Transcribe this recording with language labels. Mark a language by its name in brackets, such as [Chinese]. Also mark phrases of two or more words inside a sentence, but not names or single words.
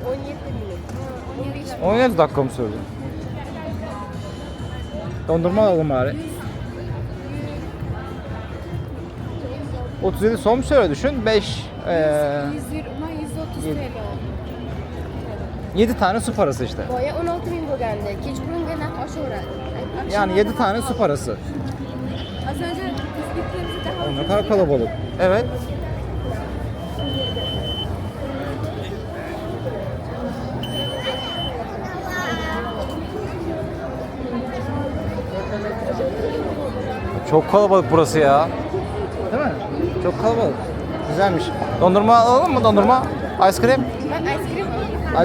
[Turkish] 17 dakika mı sürdü? Dondurma alalım bari. 37 son şöyle düşün. 5 130 TL oldu. 7 tane su parası işte. [Uzbek] Boya 16 bin bo'lgandi. Kechqurunga narx oshaveradi. [Turkish] Yani 7 tane su parası. Az önce biz gittiğimizde daha Ne kadar kalabalık. Evet. Çok kalabalık burası ya. Değil mi? Çok kalabalık. Güzelmiş. Dondurma alalım mı? Dondurma? [English] Ice cream? [Turkish] ben [English] ice cream